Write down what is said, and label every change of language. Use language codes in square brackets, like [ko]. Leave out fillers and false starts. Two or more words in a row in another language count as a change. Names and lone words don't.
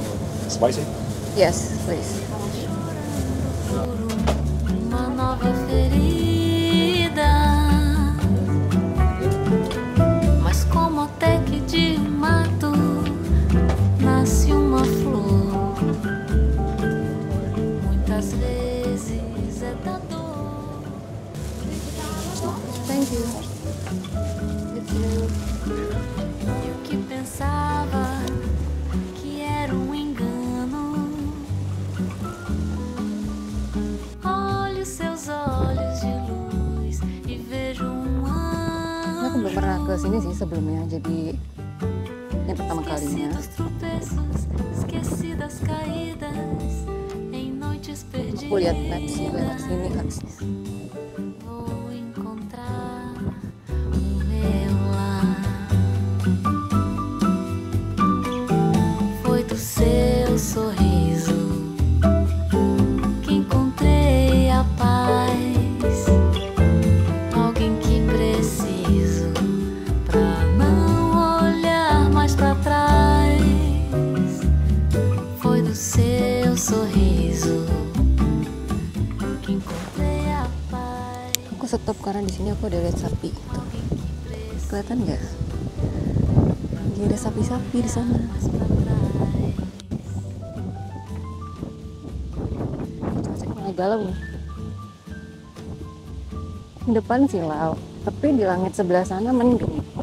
[en] Spicy? Yes, please. [pt] Uma nova ferida, mas como até que de mato nasce uma flor, muitas vezes é da dor. [en] Thank you. [pt] E o que pensava que era engano, olho seus olhos de luz e vejo [id] Aku belum pernah ke sini sih sebelumnya, jadi ini pertama kalinya. [pt] esquecidos tropeços, esquecidas caídas em noites perdidas. [id] Aku lihat maps sih, lewat sini harusnya. [pt] Vou encontrar o meu lar. Foi do seu sorriso que encontrei a paz. Alguém que preciso pra não olhar mais pra trás. Foi do seu sorriso que encontrei a paz. [id] Aku stop karena di sini aku ada lihat sapi. Tuh. Kelihatan nggak? Lagi ada sapi-sapi di sana. Cuaca mulai galau nih. Di depan silau, tapi di langit sebelah sana mendung.